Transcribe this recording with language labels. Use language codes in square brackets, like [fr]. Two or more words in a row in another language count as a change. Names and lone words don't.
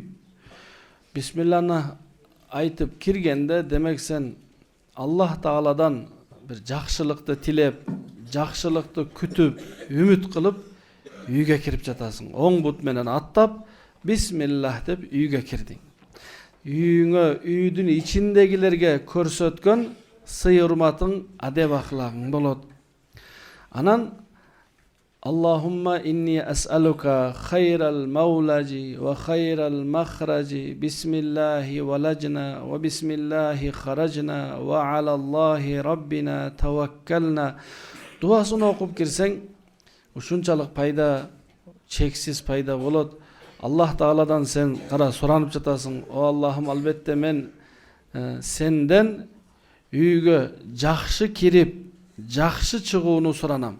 [ky] Бисмиллахны айтып киргенде, демек сен Аллах Тааладан бир жакшылыкты тилеп, жакшылыкты күтүп, үмүт кылып үйгө кирип жатасың. Оң бут менен аттап, бисмиллах деп үйгө кирдиң. Үйүңө, үйдүн ичиндегилерге көрсөткөн сый урматың, адеп ахлагың болот. [ar] Анан اللهم إني أسألك خير المولج وخير المخرج بسم الله ولجنا وبسم الله خرجنا وعلى الله ربنا توكلنا. [ky] Дуасын окуп кирсең, ушунчалык пайда, чексиз пайда болот. Аллах Тааладан сен кара суранып жатасың. О Аллахым, албетте мен сенден үйгө жакшы кирип, жакшы чыгууну суранам.